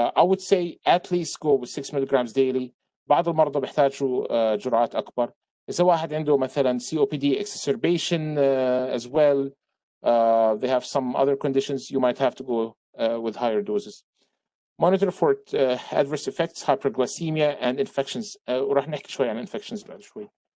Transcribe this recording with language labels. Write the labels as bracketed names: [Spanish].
[English] I would say at least go with 6 milligrams daily. [Arabic] بعض المرضى بيحتاجوا جرعات أكبر. إذا واحد عنده مثلا [English] COPD exacerbation as well, they have some other conditions, you might have to go with higher doses. Monitor for adverse effects, hyperglycemia and infections. [Arabic] وراح نحكي شوي عن infections بعد شوي.